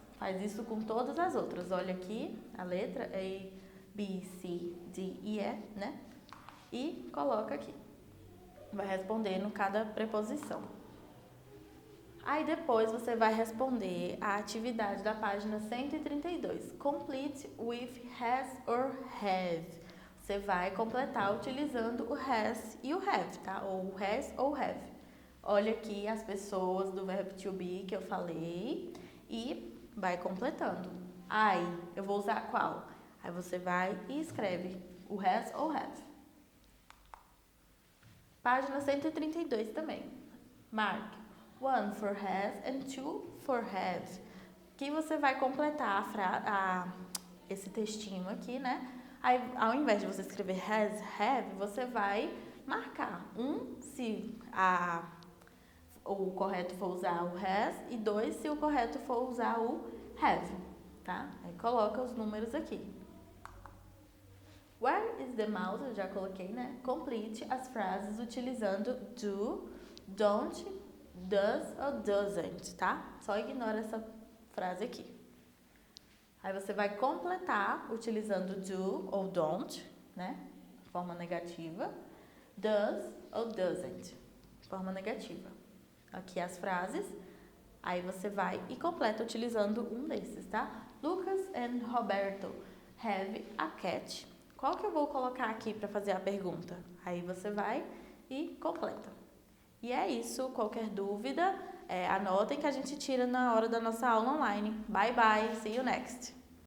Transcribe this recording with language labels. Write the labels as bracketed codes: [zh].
[pt] Faz isso com todas as outras. Olha aqui a letra A, B, C, D, E, E, né? E coloca aqui. Vai respondendo cada preposição. Aí depois você vai responder a atividade da página 132. [en] Complete with has or have. [pt] Você vai completar utilizando o has e o have, tá? Ou has ou have. Olha aqui as pessoas do verbo to be que eu falei e vai completando. Aí, eu vou usar qual? Aí você vai e escreve o has ou have. Página 132 também. [en] Mark 1 for has and 2 for have. [pt] Que você vai completar esse textinho aqui, né? Aí, ao invés de você escrever has, have, você vai marcar. Se o correto for usar o has, e 2, se o correto for usar o have, tá? Aí coloca os números aqui. [en] Where is the mouse? [pt] Eu já coloquei, né? Complete as frases utilizando do, don't, does ou doesn't, tá? Só ignora essa frase aqui. Aí você vai completar utilizando do ou don't, né? Forma negativa. Does ou doesn't, forma negativa. Aqui as frases. Aí você vai e completa utilizando um desses, tá? [en] Lucas and Roberto have a cat. [pt] Qual que eu vou colocar aqui para fazer a pergunta? Aí você vai e completa. E é isso, qualquer dúvida, anotem que a gente tira na hora da nossa aula online. [en] Bye bye, see you next!